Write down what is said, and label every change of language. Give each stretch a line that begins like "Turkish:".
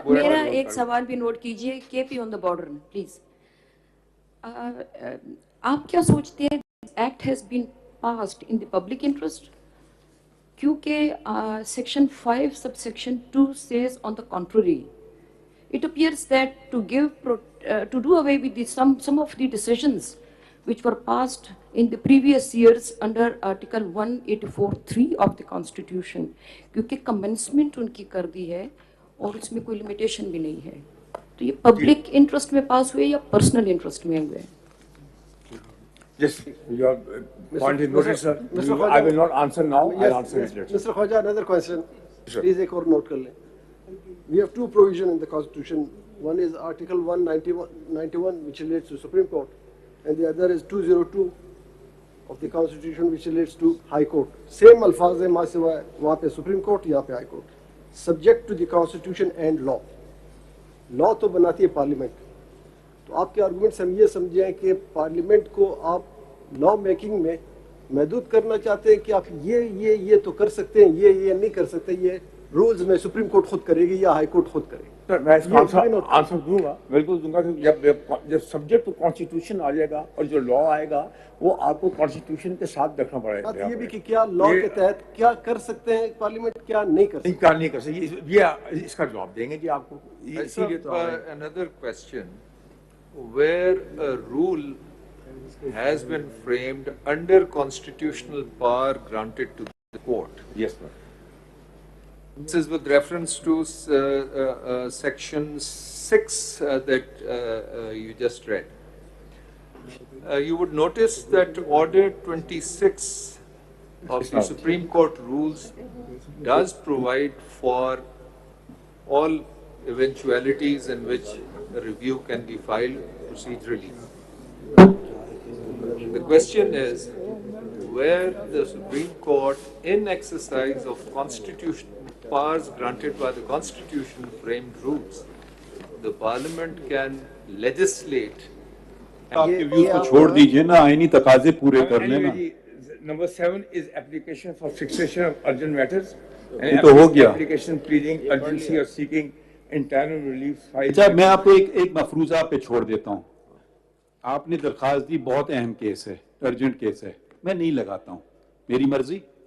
Urdu: میرا ایک سوال بھی نوٹ کیجئے، کے پی آن دا بارڈر پلیز. آپ کیا سوچتے ہیں
English: Act has been passed in the public interest?
Urdu: کیونکہ
English: Section 5 subsection 2 says on the contrary. It appears that to do away with some of the decisions which were passed in the previous years under Article 184(3) of the Constitution,
Urdu: کیونکہ commencement ان کی کر دی ہے اور اس میں کوئی limitation بھی نہیں ہے. تو یہ پبلک انٹرسٹ میں پاس ہوئے یا پرسنل انٹرسٹ میں ہوئے؟
English: Yes, your point is noted, sir. I will not answer now. I'll answer it later. Mr. Khwaja, another question.
Urdu: Please ایک اور نوٹ کر لیں.
English: We have two provisions in the Constitution. One is Article 191 which relates to Supreme Court, and the other is 202 of the Constitution which relates to High Court.
Urdu: Same الفاظ ہیں، ماں سوائے وہاں پہ Supreme Court یہاں پہ High Court.
English: Subject to the Constitution and law.
Urdu: لا تو بناتی ہے پارلیمنٹ. تو آپ کے آرگومنٹ سے ہم یہ سمجھیں کہ پارلیمنٹ کو آپ لا میکنگ میں محدود کرنا چاہتے ہیں کہ آپ یہ تو کر سکتے ہیں، یہ نہیں کر سکتے، یہ رولز میں سپریم کورٹ خود کرے گی یا ہائی کورٹ خود کرے گی. سر میں اس کا آنسر دوں گا، بالکل دوں گا. جب
English: subject to constitution
Urdu: آ جائے گا اور جو لا آئے گا وہ آپ کو کانسٹیٹیوشن کے ساتھ رکھنا پڑے گا. یہ بھی کہ کیا لا کے تحت کیا کر سکتے ہیں پارلیمنٹ، کیا نہیں کر سکتے. کیا نہیں کر سکتے، یہ اس کا جواب دیں گے جی آپ کو.
English: Another question, where a rule has been framed under constitutional power granted to the court. Yes, sir. This is with reference to section 6 that you just read. You would notice that Order 26 of the Supreme Court rules does provide for all eventualities in which a review can be filed procedurally. The question is where the Supreme Court, in exercise of constitutional powers granted by the Constitution, framed rules, the Parliament can legislate.
Urdu: آپ کے views کو چھوڑ دیجئے نا، آئینی تقاضے پورے کر لینا.
English: Number 7 is application for fixation of urgent matters.
Urdu: یہ تو ہو گیا.
English: Application pleading urgency or seeking interim relief.
Urdu: اچھا میں آپ کو ایک مفروضہ پہ چھوڑ دیتا ہوں. آپ نے درخواست دی، بہت اہم کیس ہے، ارجنٹ کیس ہے، میں نہیں لگاتا ہوں، میری مرضی.